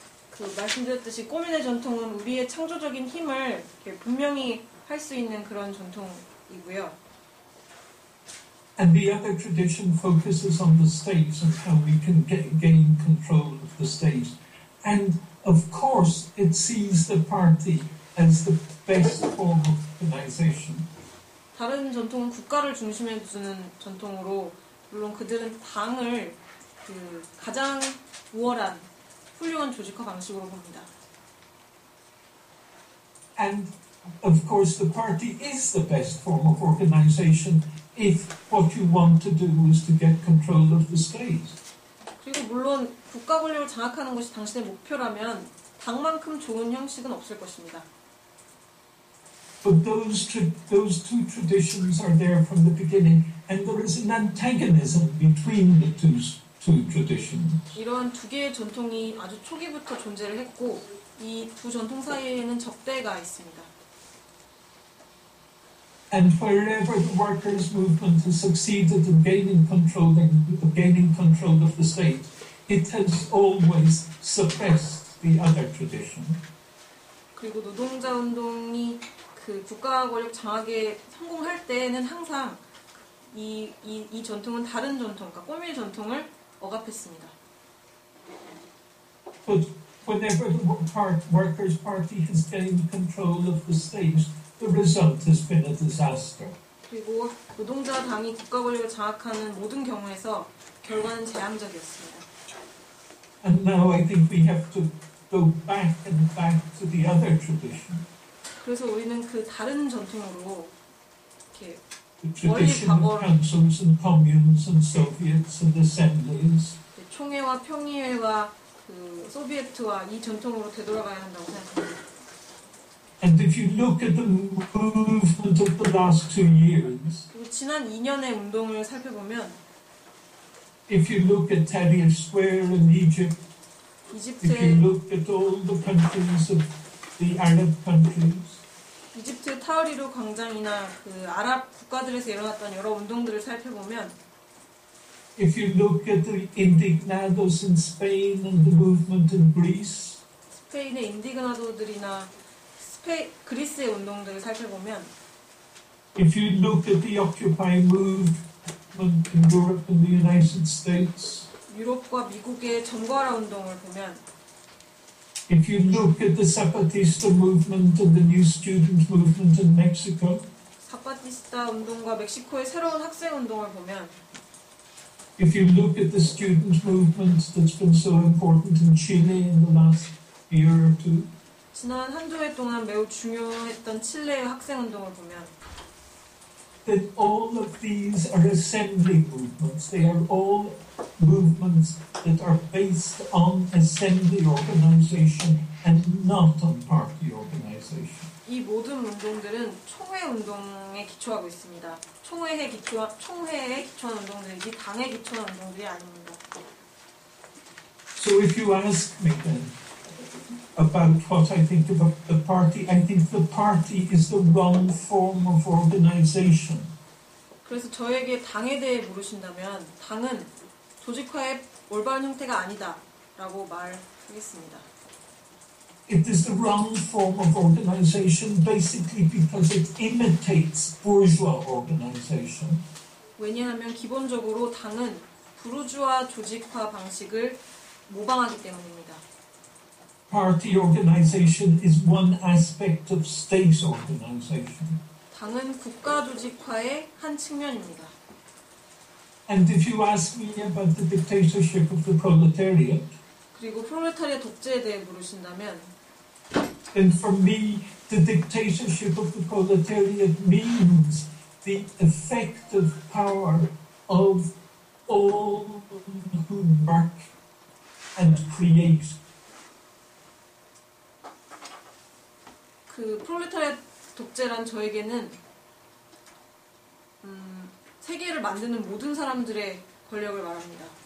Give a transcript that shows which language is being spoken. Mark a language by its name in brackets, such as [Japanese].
[Korean] 그 말씀드렸듯이 꼬민의 전통은 우리의 창조적인 힘을 이렇게 분명히 할 수 있는 그런 전통이고요. [English] And the other tradition focuses on the state and how we can gain control of the state. And of course, it sees the party as the best form of organization. [Korean] 다른 전통은 국가를 중심에 두는 전통으로, 물론 그들은 당을 그 가장 우월한 훌륭한 조직화 방식으로 봅니다. [English] And of course, the party is the best form of organization if what you want to do is to get control of the state. [Korean] 그리고 물론 국가 권력을 장악하는 것이 당신의 목표라면 당만큼 좋은 형식은 없을 것입니다. [English] But those two traditions are there from the beginning, and there is an antagonism between the two traditions. [Korean] 이러한 두 개의 전통이 아주 초기부터 존재를 했고, 이 두 전통 사이에는 적대가 있습니다. [English] And wherever the workers' movement has succeeded in gaining control of the state, it has always suppressed the other tradition. [Korean] 그리고 노동자 운동이 그 국가 권력 장악에 성공할 때는 항상 이 전통은 다른 전통, 그러니까 꼬밀 전통을 억압했습니다. [English] But whenever the workers' party has gained control of the state, the result has been a disaster. [Korean] 그리고 노동자 당이 국가 권력을 장악하는 모든 경우에서 결과는 재앙적이었습니다. [English] And now I think we have to go back and back to the other tradition. [Korean] 그래서 우리는 그 다른 전통으로 이렇게 [English] The tradition of councils and communes and soviets and assemblies. [Korean] 총회와 평의회와 그 소비에트와 이 전통으로 되돌아가야 한다고 생각합니다. [English] And if you look at the movement of the last 2 years, [Korean] 그리고 지난 2년의 운동을 살펴보면, [English] if you look at Tahrir Square in Egypt, if you look at all the countries of the Arab countries, [Korean] 이집트 타흐리르 광장이나 그 아랍 국가들에서 일어났던 여러 운동들을 살펴보면, [English] if you look at the indignados in Spain and the movement in Greece, [Korean] 스페인의 인디그나도들이나 그리스의 운동들을 살펴보면, [English] if you look at the Occupy movement in Europe and the United States, [Korean] 유럽과 미국의 점거하라 운동을 보면, [English] if you look at the Zapatista movement and the new student movement in Mexico, [Korean] 사파티스타 운동과 멕시코의 새로운 학생 운동을 보면, [English] if you look at the student movement that's been so important in Chile in the last year or two, [Korean] 지난 한두 해 동안 매우 중요했던 칠레의 학생 운동을 보면, [English] then all of these are assembly movements. They are all movements that are based on assembly organization and not on party organization. [Korean] 이 모든 운동들은 총회 운동에 기초하고 있습니다. 총회에 기초한 운동들이지 당에 기초한 운동들이 아닙니다. [English] So if you ask me then about what I think about the party, I think the party is the wrong form of organization. [Korean] 그래서 저에게 당에 대해 물으신다면 당은 조직화의 올바른 형태가 아니다라고 말하겠습니다. [English] It is the wrong form of organization basically because it imitates bourgeois organization. [Korean] 왜냐하면 기본적으로 당은 부르주아 조직화 방식을 모방하기 때문입니다. [English] Party organization is one aspect of state organization. [Korean] 당은 국가 조직화의 한 측면입니다. [English] And if you ask me about the dictatorship of the proletariat, [Korean] 그리고 프롤레타리아 독재에 대해 물으신다면, [English] then for me, the dictatorship of the proletariat means the effective power of all who work and create. [Korean] 그 프롤레타리아 독재란 저에게는 세계를 만드는 모든 사람들의 권력을 말합니다.